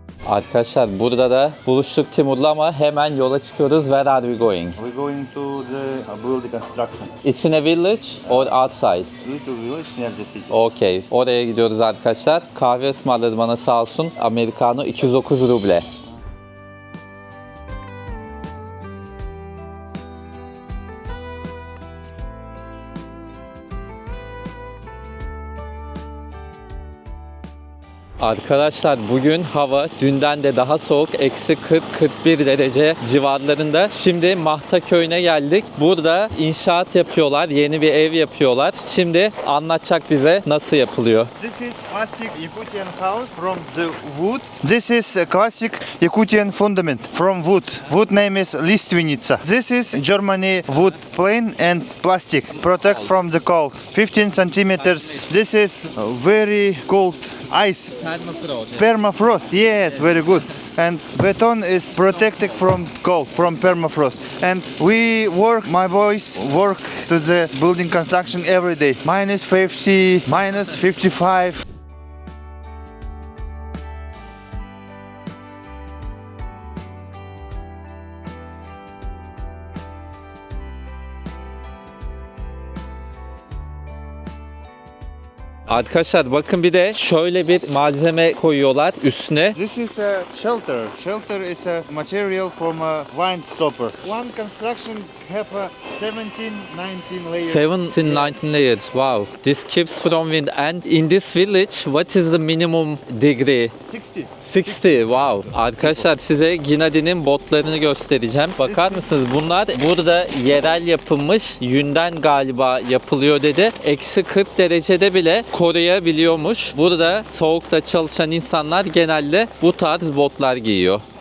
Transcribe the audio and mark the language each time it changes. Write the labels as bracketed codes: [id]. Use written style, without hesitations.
[tr] Arkadaşlar burada da buluştuk Timur'la ama hemen yola çıkıyoruz. [en] Where are we going? We're going to the building construction. It's in a village or outside? Little village near the city. Okay. [tr] Oraya gidiyoruz arkadaşlar. Kahve ısmarladı bana sağ olsun. Americano 209 ruble. Arkadaşlar bugün hava dünden de daha soğuk. Eksi 40-41 derece civarlarında. Şimdi Mahta köyüne geldik. Burada inşaat yapıyorlar. Yeni bir ev yapıyorlar. Şimdi anlatacak bize nasıl yapılıyor. [en] This is classic Yakutian house from the wood. This is a classic Yakutian fundament from wood. Wood name is Listvenitsa. This is Germany wood plane and plastic. Protect from the cold. 15 centimeters. This is very cold ice. Permafrost, yes, very good. And beton is protected from cold, from permafrost. And we work, my boys work to the building construction every day. Minus 50, minus 55. [tr] Arkadaşlar bakın bir de şöyle bir malzeme koyuyorlar üstüne. [en] This is a shelter. Shelter is a material from a wine stopper. One construction have a 17-19 layers. 17-19 layers. Wow. This keeps from wind. And in this village, what is the minimum degree? 60. 60. Wow. [tr] Arkadaşlar size Ginadi'nin botlarını göstereceğim. Bakar mısınız? Bunlar burada yerel yapılmış. Yünden galiba yapılıyor dedi. Eksi 40 derecede bile koruyabiliyormuş. Burada soğukta çalışan insanlar genelde bu tarz botlar giyiyor.